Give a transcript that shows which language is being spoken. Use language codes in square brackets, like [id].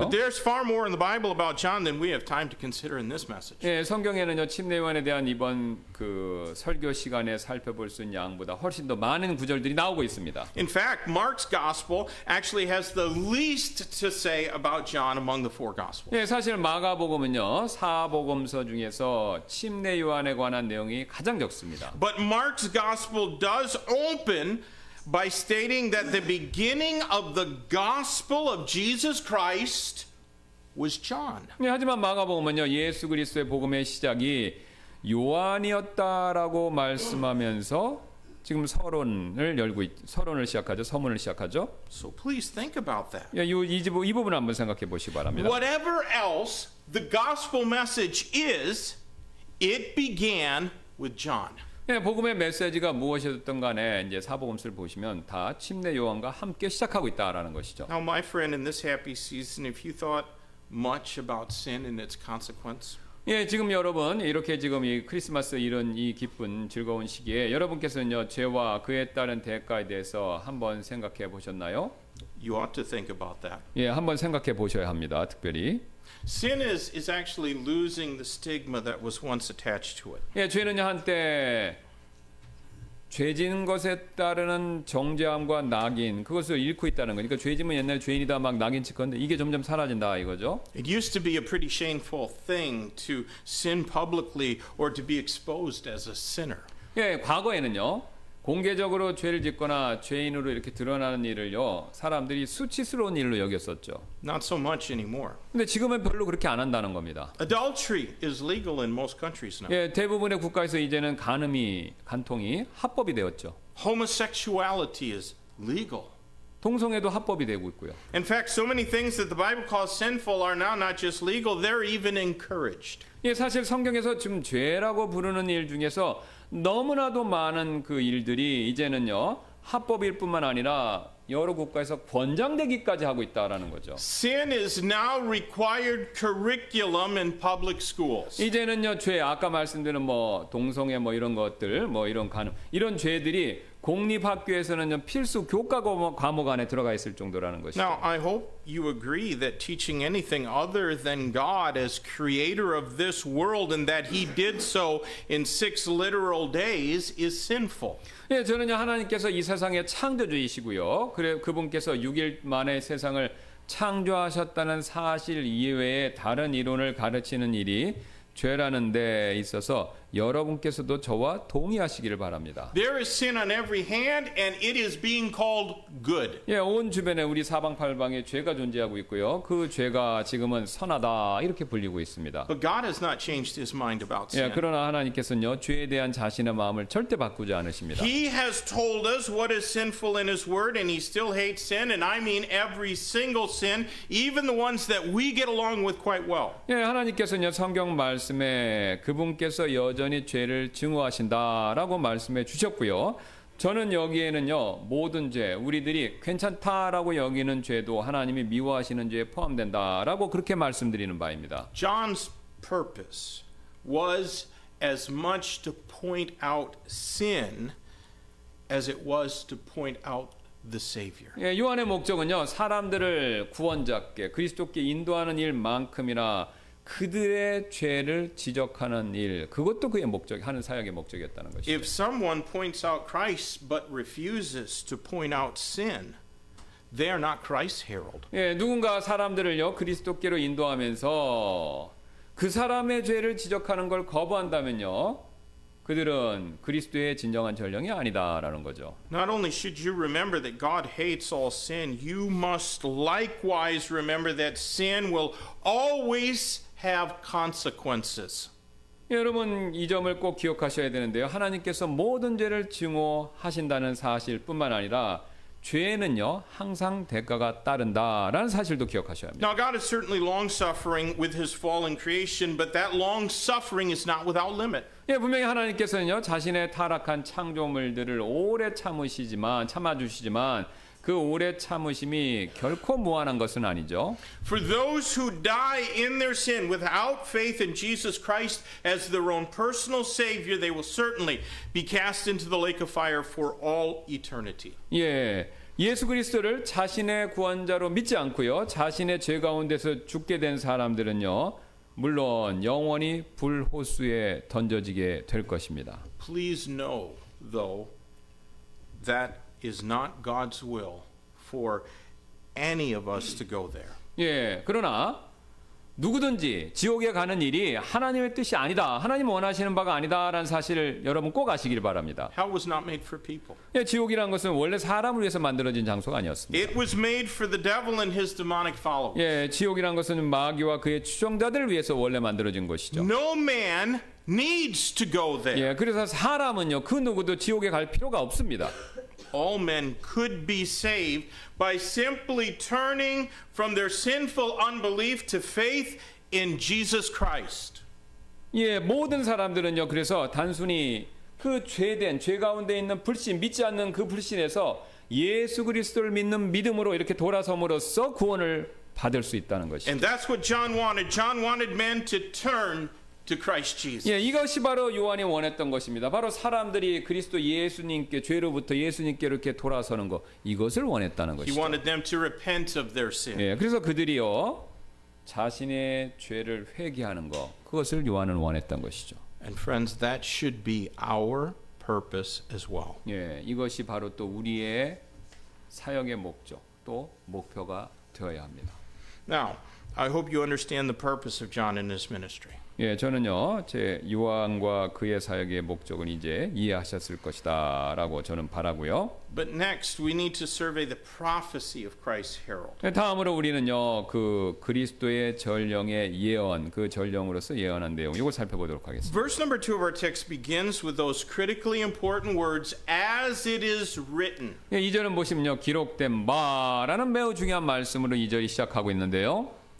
[en] But there's far more in the Bible about John than we have time to consider in this message. [ko] 예, 성경에는요 침례요한에 대한 이번 그 설교 시간에 살펴볼 수 있는 양보다 훨씬 더 많은 구절들이 나오고 있습니다. [en] In fact, Mark's gospel actually has the least to say about John among the four gospels. [ko] 예, 사실 마가복음은요 사복음서 중에서 침례요한에 관한 내용이 가장 적습니다. [en] But Mark's gospel does open by stating that the beginning of the gospel of Jesus Christ was John. [ko] 네, 하지만 마가복음은요 예수 그리스도의 복음의 시작이 요한이었다라고 말씀하면서 지금 서론을 시작하죠. 서문을 시작하죠. [en] So please think about that. [ko] 예, 이 부분 한번 생각해 보시기 바랍니다. [en] Whatever else the gospel message is, it began with John. [ko] 예, 복음의 메시지가 무엇이었든 간에 이제 사복음서를 보시면 다 침례 요한과 함께 시작하고 있다라는 것이죠. [en] Now, my friend, in this happy season, if you thought much about sin and its consequence, [ko] 예, 지금 여러분 이렇게 지금 이 크리스마스 이런 이 기쁜 즐거운 시기에 여러분께서는요 죄와 그에 따른 대가에 대해서 한번 생각해 보셨나요? [en] you ought to think about that. [ko] 예, 한번 생각해 보셔야 합니다. 특별히. [en] Sin is actually losing the stigma that was once attached to it. [ko] 예, 죄는요 한때 죄진 것에 따르는 정죄함과 낙인 그것을 잃고 있다는 거니까 죄지면 옛날 죄인이다 막 낙인 찍었는데 이게 점점 사라진다 이거죠. [en] It used to be a pretty shameful thing to sin publicly or to be exposed as a sinner. [ko] 예, 과거에는요 공개적으로 죄를 짓거나 죄인으로 이렇게 드러나는 일을요 사람들이 수치스러운 일로 여겼었죠. [en] Not so much anymore. [ko] 근데 지금은 별로 그렇게 안 한다는 겁니다. [en] Adultery is legal in most countries now. [ko] 예, 대부분의 국가에서 이제는 간통이 합법이 되었죠. [en] Homosexuality is legal. [ko] 동성애도 합법이 되고 있고요. [en] In fact, so many things that the Bible calls sinful are now not just legal, they're even encouraged. [ko] 예, 사실 성경에서 지금 죄라고 부르는 일 중에서 너무나도 많은 그 일들이 이제는요 합법일 뿐만 아니라 여러 국가에서 권장되기까지 하고 있다라는 거죠. [en] Sin is now required curriculum in public schools. [ko] 이제는요 죄 아까 말씀드린 뭐 동성애 뭐 이런 것들 뭐 이런 죄들이 공립학교에서는 필수 교과 과목 안에 들어가 있을 정도라는 것이죠. [en] Now, I hope you agree that teaching anything other than God as creator of this world and that he did so in 6 literal days is sinful. [ko] 예, 저는요 하나님께서 이 세상의 창조주이시고요. 그래 그분께서 6일 만에 세상을 창조하셨다는 사실 이외에 다른 이론을 가르치는 일이 죄라는 데 있어서 여러분께서도 저와 동의하시기를 바랍니다. [en] There is sin on every hand and it is being called good. [ko] 예, 온 주변에 우리 사방팔방에 죄가 존재하고 있고요. 그 죄가 지금은 선하다 이렇게 불리고 있습니다. [en] But God has not changed his mind about [ko] 예, [en] sin. [ko] 그러나 하나님께서는요 죄에 대한 자신의 마음을 절대 바꾸지 않으십니다. [en] He has told us what is sinful in his word and he still hates sin and I mean every single sin, even the ones that we get along with quite well. [ko] 예, 하나님께서는요 성경 말씀에 그분께서 여전히 죄를 증오하신다라고 말씀해 주셨고요. 저는 여기에는요 모든 죄 우리들이 괜찮다라고 여기는 죄도 하나님이 미워하시는 죄에 포함된다라고 그렇게 말씀드리는 바입니다. [en] John's purpose was as much to point out sin as it was to point out the Savior. [ko] 예, 요한의 목적은요, 사람들을 구원자께 그리스도께 인도하는 일만큼이나 그들의 죄를 지적하는 일, 그것도 그의 목적, 하는 사역의 목적이었다는 것이죠. [en] If someone points out Christ but refuses to point out sin, they are not Christ's herald. [ko] 예, 누군가 사람들을요 그리스도께로 인도하면서 그 사람의 죄를 지적하는 걸 거부한다면요, 그들은 그리스도의 진정한 전령이 아니다라는 거죠. [en] Not only should you remember that God hates all sin, you must likewise remember that sin will always have consequences. [ko] 예, 여러분 이 점을 꼭 기억하셔야 되는데요. 하나님께서 모든 죄를 증오하신다는 사실뿐만 아니라 죄에는요 항상 대가가 따른다라는 사실도 기억하셔야 합니다. [en] Now, God is certainly long-suffering with his fallen creation, but that long-suffering is not without limit. [ko] 예, 분명히 하나님께서는요 자신의 타락한 창조물들을 오래 참아주시지만 그 오래 참으심이 결코 무한한 것은 아니죠. [en] For those who die in their sin without faith in Jesus Christ as their own personal Savior, they will certainly be cast into the lake of fire for all eternity. [ko] 예, 예수 그리스도를 자신의 구원자로 믿지 않고요 자신의 죄 가운데서 죽게 된 사람들은요 물론 영원히 불호수에 던져지게 될 것입니다. [en] Please know, though, that is not God's will for any of us to go there. [ko] 예, 그러나 누구든지 지옥에 가는 일이 하나님의 뜻이 아니다, 하나님 원하시는 바가 아니다라는 사실을 여러분 꼭 아시길 바랍니다. [en] Hell was not made for people. [ko] 예, 지옥이라는 것은 원래 사람을 위해서 만들어진 장소가 아니었습니다. [en] It was made for the devil and his demonic followers. [ko] 예, 지옥이라는 것은 마귀와 그의 추종자들을 위해서 원래 만들어진 것이죠. [en] No man needs to go there. [ko] 예, 그래서 사람은요 그 누구도 지옥에 갈 필요가 없습니다. [en] All men could be saved by simply turning from their sinful unbelief to faith in Jesus Christ. [ko] 예, 모든 사람들은요 그래서 단순히 그 죄된 죄 가운데 있는 불신, 믿지 않는 그 불신에서 예수 그리스도를 믿는 믿음으로 이렇게 돌아섬으로써 구원을 받을 수 있다는 것이죠. [en] And that's what John wanted. John wanted men to turn to Christ Jesus. [ko] 예, 이것이 바로 요한이 원했던 것입니다. 바로 사람들이 그리스도 예수님께 죄로부터 예수님께로 이렇게 돌아서는 것, 이것을 원했다는 [en] He [ko] 것이죠. [en] wanted them to repent of their sin. [ko] 예, 그래서 그들이요 자신의 죄를 회개하는 것, 그것을 요한은 원했던 것이죠. [en] And friends, that should be our purpose as well. [ko] 예, 이것이 바로 또 우리의 사역의 목적, 또 목표가 되어야 합니다. [en] Now, I hope you understand the purpose of John in his ministry. [ko] 예, 저는요, 제 요한과 그의 사역의 목적은 이제 이해하셨을 것이다라고 저는 바라고요. [en] But next, we need to survey the prophecy of Christ's herald. [ko] 예, 다음으로 우리는요, 그 그리스도의 전령의 예언, 그 전령으로서 예언한 내용, 이걸 살펴보도록 하겠습니다. [en] Verse number 2 of our text begins with those critically important words, as it is written. [ko] 예, 2절은 보시면요, 기록된 바라는 매우 중요한 말씀으로 2절이 시작하고 있는데요.